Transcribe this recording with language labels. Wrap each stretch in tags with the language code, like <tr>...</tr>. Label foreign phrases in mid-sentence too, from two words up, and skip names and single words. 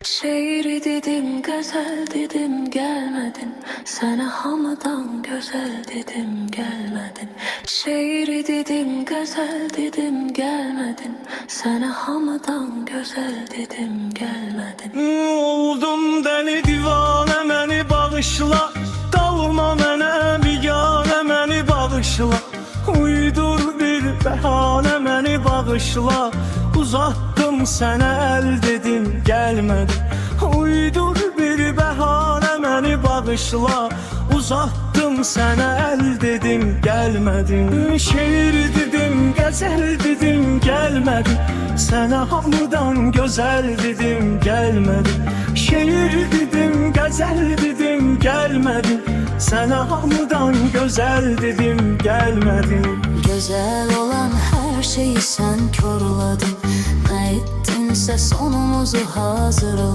<tr>Şiir dedim, gazel dedim, gelmedin. Sana hamıdan güzel dedim, gelmedin. Şiir dedim, gazel dedim, gelmedin. Sana hamıdan güzel dedim, gelmedin.</tr> <az>Oldum deli divane, məni bağışla. Dalma mənə bigane, məni bağışla. Uydur bir bəhanə, məni bağışla. Uzattım sənə əl dedim, gəlmədin. Uydur bir bəhanə, məni bağışla. Uzattım sənə əl dedim, gəlmədin. Şeir dedim, qəzəl dedim, gəlmədin. Sənə hamıdan gözəl dedim, gəlmədin. Şeir dedim, qəzəl dedim, gəlmədin. Sənə hamıdan gözəl dedim, gəlmədin.</az> <tr>Güzel olan her şeyi sen korladın. Ne ettinse sonumuzu hazır</tr>